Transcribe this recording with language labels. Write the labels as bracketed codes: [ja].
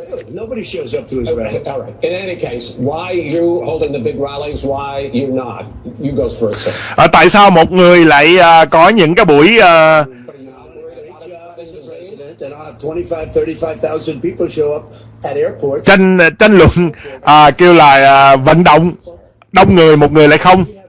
[en] Nobody shows up to his rally. All right. In any case, why you holding the big rallies? Why you not? You go first. [vi] Tại sao một người lại có những cái buổi [en] And I'll have 25,000 people show up at airports. [vi] tranh luận kêu là vận động đông người, một người lại không.